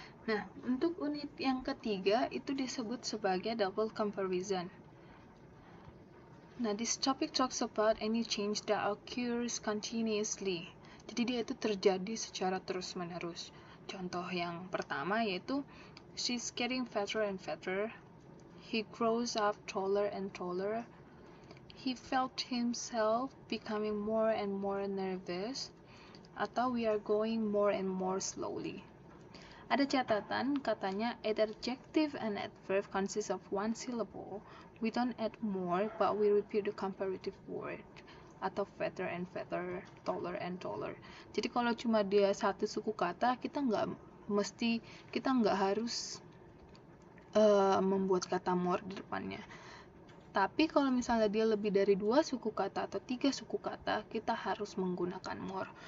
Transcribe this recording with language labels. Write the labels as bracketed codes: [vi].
[id] Nah, untuk unit yang ketiga itu disebut sebagai double comparison. [en] Nah, this topic talks about any change that occurs continuously. [id] Jadi dia itu terjadi secara terus-menerus. Contoh yang pertama yaitu [en] she's getting fatter and fatter. He grows up taller and taller. He felt himself becoming more and more nervous. Atau we are going more and more slowly. [id] Ada catatan, katanya [en] adjective and adverb consist of one syllable. We don't add more, but we repeat the comparative word. Atau fatter and fatter, taller and taller. [id] Jadi kalau cuma dia satu suku kata, kita nggak harus membuat kata more di depannya. Tapi kalau misalnya dia lebih dari 2 suku kata atau 3 suku kata, kita harus menggunakan more.